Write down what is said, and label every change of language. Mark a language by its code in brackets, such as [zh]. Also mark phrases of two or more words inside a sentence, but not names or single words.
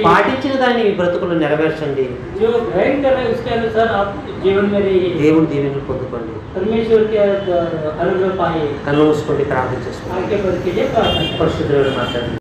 [te] పాటించిన దాన్ని మీ బ్రతుకులు నెరవేర్చండి. [hi] जो ग्रहण कर रहे हैं उसके अनुसार आप जीवन में रहिए, [te] దేవుడి దీవెనలు పొందుకోండి. [hi] परमेश्वर के अनुग्रह पाइए। [te] కళ్ళు మూసుకోండి, ప్రార్థన చేసుకోండి. [hi] आगे बढ़ के लिए प्रार्थना करें। [te] పరిశుద్ధుడు మాట్లాడండి.